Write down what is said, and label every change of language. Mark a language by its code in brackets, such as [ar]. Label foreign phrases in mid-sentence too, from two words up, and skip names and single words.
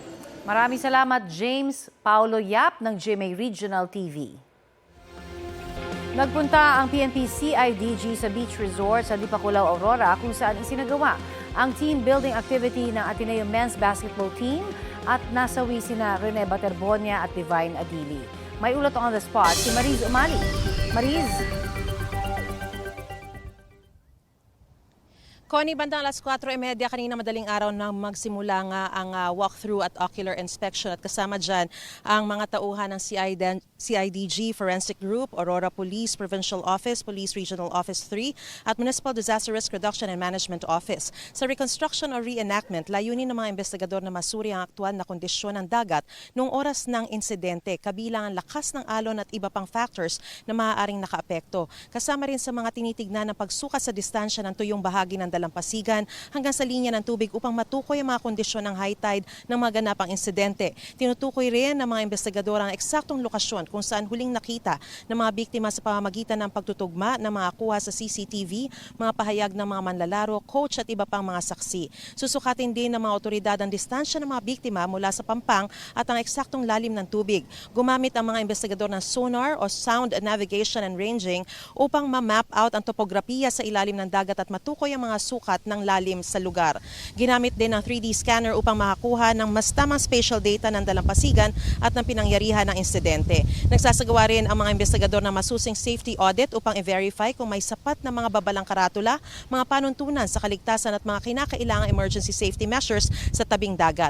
[tl] Maraming salamat, James Paulo Yap ng GMA Regional TV. Nagpunta ang PNP CIDG sa beach resort sa Dipakulaw, Aurora kung saan isinagawa ang team building activity ng Ateneo Men's Basketball Team at nasawi sina Rene Baterbonia at Divine Adili. May ulat [en] on the spot [tl] si Mariz Umali. Mariz? Connie, bandang alas 4:30 kanina madaling araw nang magsimula nga ang walkthrough at [en] ocular inspection [tl] at kasama dyan ang mga tauhan ng CIDG Forensic Group, Aurora Police Provincial Office, Police Regional Office 3 at Municipal Disaster Risk Reduction and Management Office. Sa reconstruction o reenactment, layunin ng mga investigador na masuri ang aktual na kondisyon ng dagat noong oras ng insidente, kabilang ang lakas ng alon at iba pang factors na maaaring nakaapekto. Kasama rin sa mga tinitignan ng pagsukat sa distansya ng tuyong bahagi ng dalampasigan hanggang sa linya ng tubig upang matukoy ang mga kondisyon ng [en] high tide [tl] ng mga ganapang insidente. Tinutukoy rin ng mga investigador ang eksaktong lokasyon kung saan huling nakita ng mga biktima sa pamamagitan ng pagtutugma ng mga kuha sa CCTV, mga pahayag ng mga manlalaro, coach at iba pang mga saksi. Susukatin din ng mga otoridad ang distansya ng mga biktima mula sa pampang at ang eksaktong lalim ng tubig. Gumamit ang mga investigador ng sonar o [en] sound navigation and ranging [tl] upang ma- [en] map out [tl] ang topografiya sa ilalim ng dagat at matukoy ang mga sukat ng lalim sa lugar. Ginamit din ang 3D scanner upang makakuha ng mas tamang [en] spatial data [tl] ng dalampasigan at ng pinangyarihan ng insidente. Nagsasagawa rin ang mga investigador ng masusing [en] safety audit [tl] upang i-verify kung may sapat na mga babalang karatula, mga panuntunan sa kaligtasan at mga kinakailangang [en] emergency safety measures [tl] sa tabing dagat.